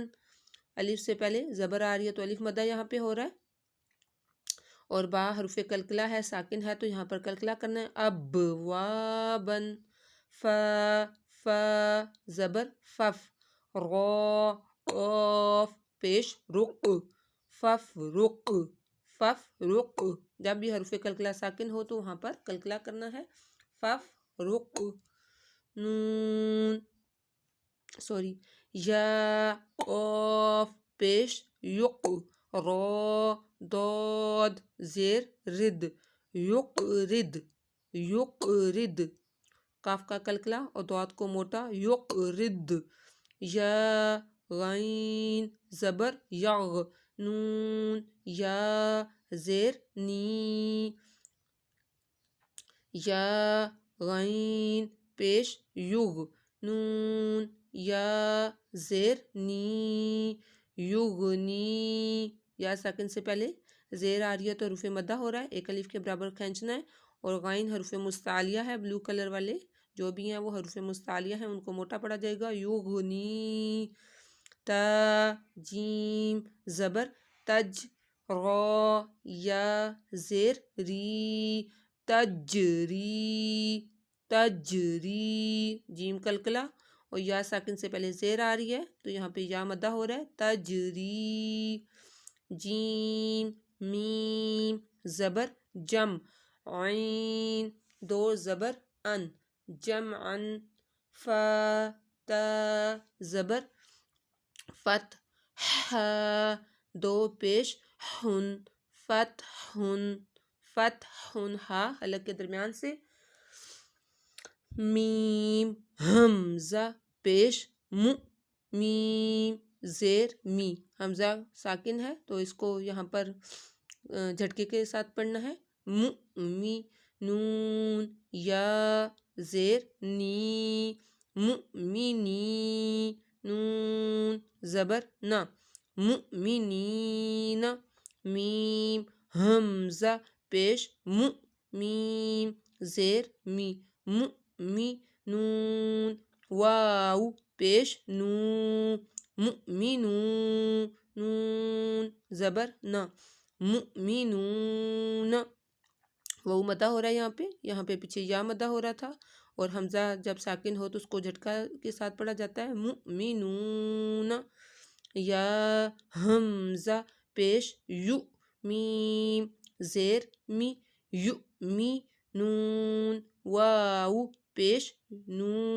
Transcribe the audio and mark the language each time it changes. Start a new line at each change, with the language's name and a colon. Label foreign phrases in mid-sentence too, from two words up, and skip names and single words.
Urdu: الف سے پہلے زبر آ رہی ہے تو الف مدہ یہاں پہ ہو رہا ہے، اور با حرف کلکلا ہے، ساکن ہے تو یہاں پر کلکلا کرنا ہے، اب وا بن ف زبر فف را قاف پیش رق فف رق فف رق، جب بھی حرف کلکلا ساکن ہو تو وہاں پر کلکلا کرنا ہے، فف رق نون یا قاف پیش یق را داد زیر رد یقرد یقرد، کاف کا کلکلا اور داد کو موٹا یقرد، یا غین زبر یغ نون یا زیر نی یا غین پیش یغ نون یا زیر نی یغنی، یا ساکن سے پہلے زیر آ رہی ہے تو حروف مدہ ہو رہا ہے، ایک الف کے برابر کھینچنا ہے، اور غین حروف مستعلیہ ہے،
English: blue color
Urdu: والے جو بھی ہیں وہ حروف مستعلیہ ہیں، ان کو موٹا پڑا جائے گا، یغنی تا جیم زبر تج را یا زیر ری تجری تجری، جیم کلکلا اور یا ساکن سے پہلے زیر آ رہی ہے تو یہاں پہ یا مدہ ہو رہا ہے، تجری جیم میم زبر جم عین دو زبر ان جمعن فا تا زبر فت دو پیش ہن فتحن فتحن ہا حلق کے درمیان سے، میم حمزہ پیش میم زیر می، حمزہ ساکن ہے تو اس کو یہاں پر جھٹکے کے ساتھ پڑھنا ہے، می نون یا زیر نی مؤمنی نون زبر نا مؤمنین میم حمزہ پیش میم زیر می می نون واو پیش نو مؤمنون نون زبر نا مؤمنون، واو مدہ ہو رہا ہے یہاں پہ پیچھے یا مدہ ہو رہا تھا، اور حمزہ جب ساکن ہو تو اس کو جھٹکا کے ساتھ پڑھا جاتا ہے، مؤمنون یا حمزہ پیش یو میم زیر می یو می نون واو پیش نو